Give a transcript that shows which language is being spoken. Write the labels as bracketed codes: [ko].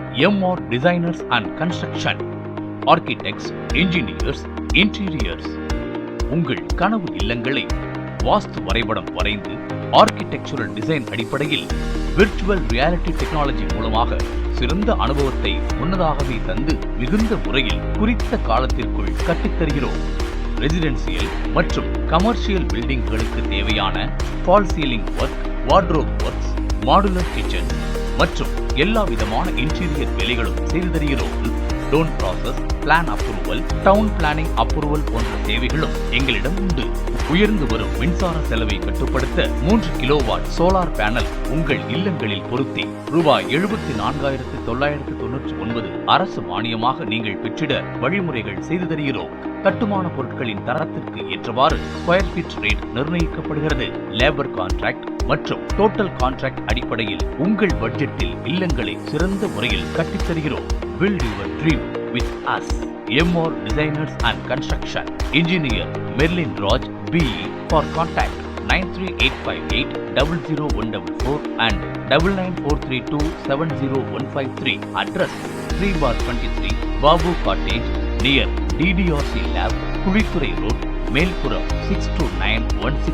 [en] MR Designers and Construction, Architects, Engineers, Interiors. [ta] உங்கள் கனவு இல்லங்களை வாஸ்து வரைபடம் வரைந்து ஆர்க்கிடெக்சரல் டிசைன் அடிப்படையில் விர்ச்சுவல் ரியாலிட்டி டெக்னாலஜி மூலமாக சிறந்த அனுபவத்தை முன்னதாகவே தந்து மிகுந்த முறையில் குறித்த காலத்திற்குள் கட்டித்தருகிறோம். ரெசிடென்சியல் மற்றும் கமர்ஷியல் பில்டிங்களுக்கு தேவையான fall ceiling work, wardrobe works, modular kitchen மற்றும் எல்லா விதமான இன்டீரியர் வேலைகளும் செய்து தருகிறோம். Loan process, plan approval, down planning approval போன்ற சேவைகளும் எங்களிடம் உண்டு. உயர்ந்து வரும் மின்சார செலவை கட்டுப்படுத்த 3 கிலோவாட் சோலார் பேனல் உங்கள் இல்லங்களில் பொருத்தி ரூபாய் 74,999 அரசு மானியமாக நீங்கள் பெற்றிட வழிமுறைகள் செய்து தருகிறோம். கட்டுமான பொருட்களின் தரத்திற்கு ஏற்றவாறு ஸ்கொயர் ஃபீட் ரேட் நிர்ணயிக்கப்படுகிறது. லேபர் கான்ட்ராக்ட் மற்றும் டோட்டல் கான்ட்ராக்ட் அடிப்படையில் உங்கள் பட்ஜெட்டில் இல்லங்களை சிறந்த முறையில் கட்டித்தருகிறோம். [en] Build your dream with us. MR Designers and Construction. Engineer Merlin Raj BE. For contact 93858 00144 and 9943270153. Address 3/23 Babu Cottage near DDRC Lab, Kulithuri Road, Melpuram 62916.